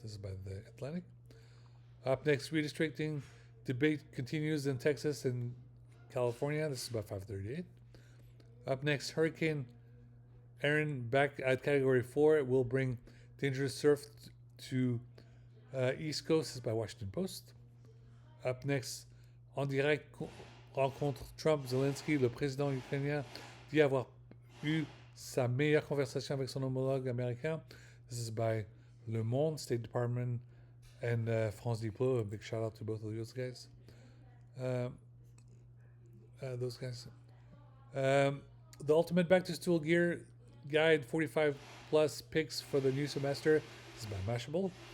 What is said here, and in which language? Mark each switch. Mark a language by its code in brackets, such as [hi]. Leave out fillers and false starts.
[en] This is by The Atlantic. Up next, redistricting debate continues in Texas and California. This is by 538. Up next, Hurricane Erin back at Category 4. It will bring dangerous surf to East Coast. This is by Washington Post. Up next, [fr] en direct, rencontre Trump-Zelensky. Le président ukrainien dit avoir eu sa meilleure conversation avec son homologue américain. [en] This is by Le Monde, State Department, and France Diplo. A big shout out to both of those guys. Those guys. The Ultimate Back to School Gear Guide 45 plus picks for the new semester. This is by Mashable.